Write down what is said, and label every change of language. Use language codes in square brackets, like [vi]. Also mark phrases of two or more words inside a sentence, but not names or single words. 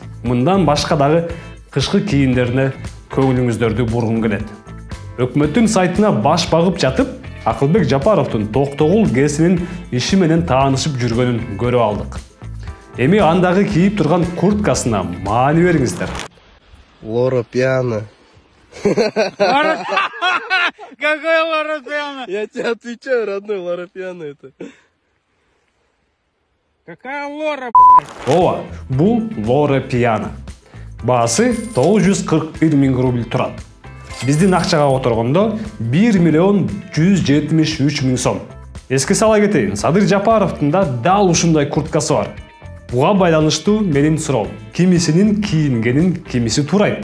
[ky] Мындан башка дагы кышкы кийимдерине көңүлүңүздөрдү бургум келет. Өкмөттүн сайтына баш багып жатып, Акылбек Жапаровдун Токтогул ГЭСинин иши менен таанышып жүргөнүн көрүп алдык. Эми андагы кийип турган курткасына маани бериңиздер. [ru] Лора пьяна. Какая Лора пьяна? Я тебе отвечаю, родной, Лора пьяна это. Какая Лора? [ky] Ооба, бул Лора пьяна. Баасы 941 000 рубль турат. Биздин акчага которгондо 1 миллион 173 000 сом. Эске сала кетейин, Садыр Жапаровдун да дал ушундай курткасы бар. Буга байланыштуу менин суроом: кимисинин кийингенин кимиси туурайт.